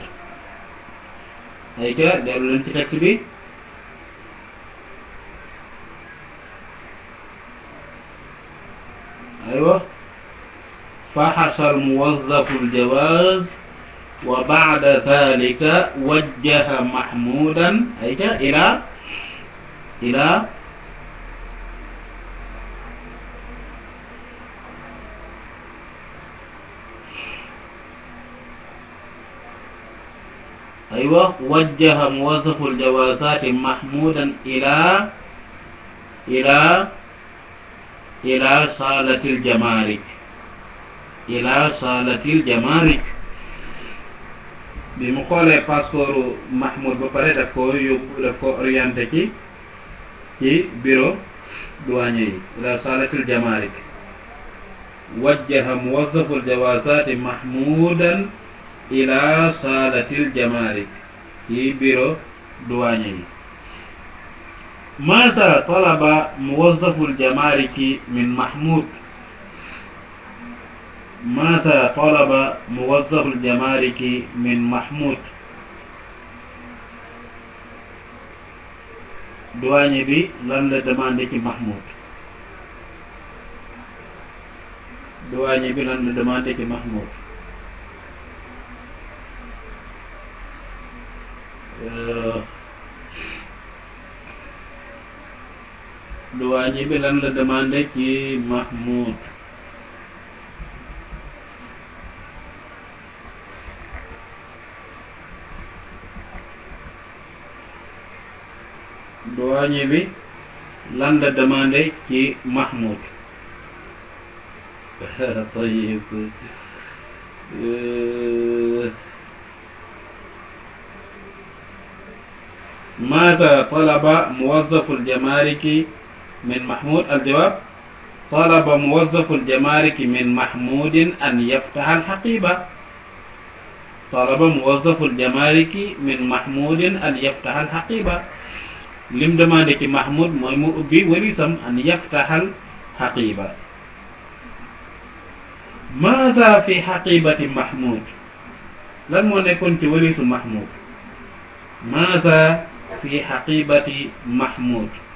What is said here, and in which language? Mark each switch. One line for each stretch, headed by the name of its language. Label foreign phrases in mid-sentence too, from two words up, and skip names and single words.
Wolof: ay ca dellu leen ci texte bi.
Arabic: أيوة فحص الموظف الجواز وبعد ذلك وجه محمودا
Wolof: ay ca
Arabic: ila أيوة وجه موظف الجوازات محمودا إلى صالة الجمارك. إلى صالة الجمارك.
Wolof: bi mu xoolee passeport Mahmoud ba pare daf ko orienté ci bureau douanier yi.
Arabic: إلى صالة الجمارك. وجه موظف الجوازات محمودا إلى صالة الجمارك
Wolof: ci bureau douanier yi.
Arabic: ماذا طلب موظف الجمارك من محمود؟ ماذا طلب موظف الجمارك من محمود
Wolof: douanier bi lan la demandé ci Mahmoud douanier bi lan la demandé ci Mahmoud douanier bi lan la demandé ci Mahmoud douanier bi lan la demandé ci Mahmoud
Arabic: طيب ماذا طلب موظف الجمارك من محمود الجواب طلب موظف الجمارك من محمود أن يفتح الحقيبة طلب موظف الجمارك من محمود أن يفتح الحقيبة
Wolof: lim demandé ci Mahmoud mooy mu ubbi walisam
Arabic: أن يفتح الحقيبة ماذا في حقيبة محمود
Wolof: lan moo nekkoon ci walisu Mahmoud
Arabic: ماذا في حقيبة محمود